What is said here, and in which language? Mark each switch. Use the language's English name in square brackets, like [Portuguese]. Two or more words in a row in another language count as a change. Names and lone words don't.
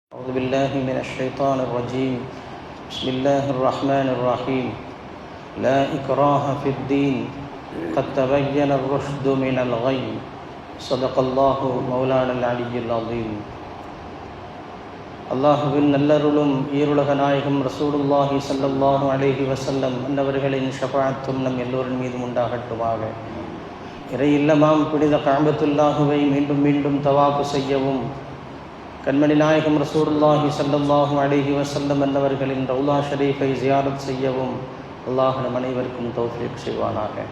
[Arabic] أعوذ بالله من الشيطان الرجيم. بسم الله الرحمن الرحيم. لا إكراه في الدين قد تبين الرشد من الغي. صدق الله مولانا العلي العظيم. [Tamil] அல்லாஹுவின் நல்லருளும் ஈருலக நாயகம் [Arabic] رسول الله صلى الله عليه وسلم [Tamil] அன்னவர்களின் ஷஃபாஅத்தும் நம் எல்லோரின் மீதும் உண்டாகட்டுமாக. இறை இல்லமாம் புனித கஅபத்துல்லாஹுவை மீண்டும் மீண்டும் தவாஃப் செய்யவும், கண்மணி நாயகம் [Arabic] رسول الله صلى الله عليه وسلم [Tamil] அன்னவர்களின் [Arabic] روضة شريفة [Tamil] ஜியாரத் செய்யவும் அல்லாஹ் நம் அனைவருக்கும் தௌஃபீக் செய்வானாக.